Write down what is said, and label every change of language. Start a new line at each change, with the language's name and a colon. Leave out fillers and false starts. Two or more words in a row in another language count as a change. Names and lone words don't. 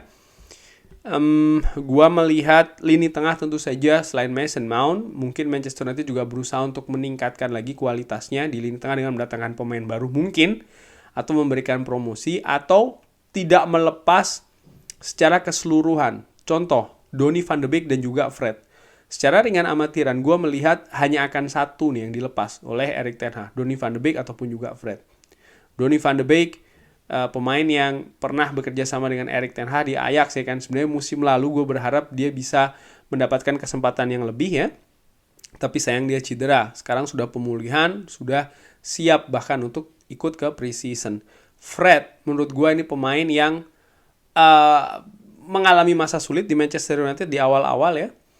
Indonesian: Gua melihat lini tengah tentu saja selain Mason Mount, mungkin Manchester United juga berusaha untuk meningkatkan lagi kualitasnya di lini tengah dengan mendatangkan pemain baru mungkin, atau memberikan promosi, atau tidak melepas secara keseluruhan. Contoh, Donny van de Beek dan juga Fred. Secara ringan amatiran, gue melihat hanya akan satu nih yang dilepas oleh Erik ten Hag, Donny van de Beek ataupun juga Fred. Donny van de Beek, pemain yang pernah bekerja sama dengan Erik ten Hag di Ajax ya kan. Sebenarnya musim lalu gue berharap dia bisa mendapatkan kesempatan yang lebih ya. Tapi sayang dia cedera. Sekarang sudah pemulihan, sudah siap bahkan untuk ikut ke preseason. Fred, menurut gue ini pemain yang mengalami masa sulit di Manchester United di awal-awal ya.